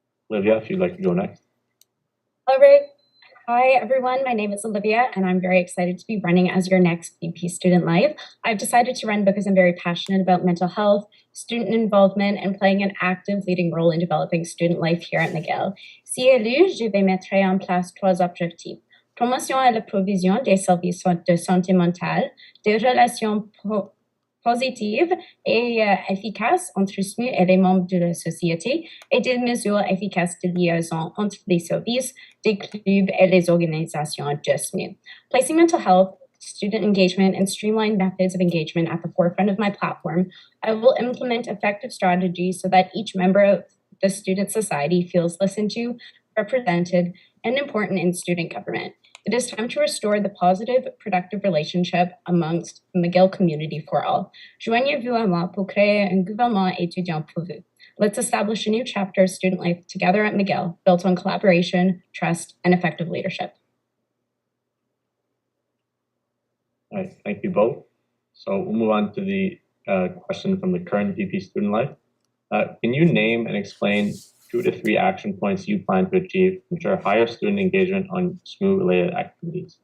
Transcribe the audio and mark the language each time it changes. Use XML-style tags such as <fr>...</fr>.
<en>Olivia, if you'd like to go next. All right. Hi, everyone. My name is Olivia, and I'm very excited to be running as your next VP Student Life. I've decided to run because I'm very passionate about mental health, student involvement, and playing an active leading role in developing student life here at McGill.</en> <fr>Si élu, je vais mettre en place 3 objectifs. Promotion à la provision des services de santé mentale, des relations positives et efficaces entre SMU et les membres de la société, et des mesures efficaces de liaison entre les services, des clubs et les organisations de SMU.</fr> <en>Placing mental health, student engagement, and streamlined methods of engagement at the forefront of my platform, I will implement effective strategies so that each member of the student society feels listened to, represented, and important in student government. It is time to restore the positive, productive relationship amongst the McGill community for all.</en> <fr>Joignez-vous à moi pour créer un gouvernement étudiant pour vous.</fr> <en>Let's establish a new chapter of student life together at McGill, built on collaboration, trust, and effective leadership. All right, thank you both. So we'll move on to the question from the current VP Student Life. Can you name and explain 2 to 3 action points you plan to achieve to ensure higher student engagement on SMU-related activities?</en>